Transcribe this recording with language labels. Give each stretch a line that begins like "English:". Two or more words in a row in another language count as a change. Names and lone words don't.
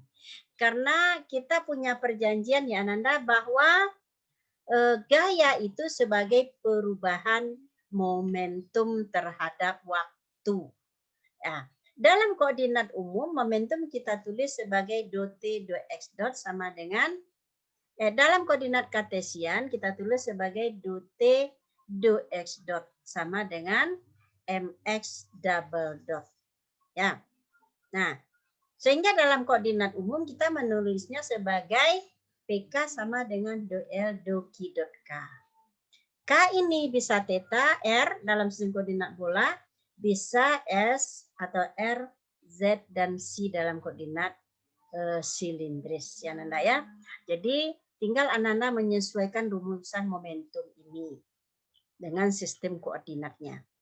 Indonesian: Karena kita punya perjanjian ya Ananda bahwa gaya itu sebagai perubahan momentum terhadap waktu. Ya. Dalam koordinat umum, momentum kita tulis sebagai do T, do X dot sama dengan, dalam koordinat kartesian kita tulis sebagai do T, do X dot sama dengan MX
English: double dot.
Indonesian: Ya. Nah, sehingga dalam koordinat umum kita menulisnya sebagai PK sama dengan do L, do Q dot K. K ini bisa theta, R dalam sistem koordinat bola, bisa S atau R, Z, dan C dalam koordinat silindris. Ya, Nanda ya. Jadi tinggal Ananda menyesuaikan rumusan momentum ini dengan sistem koordinatnya.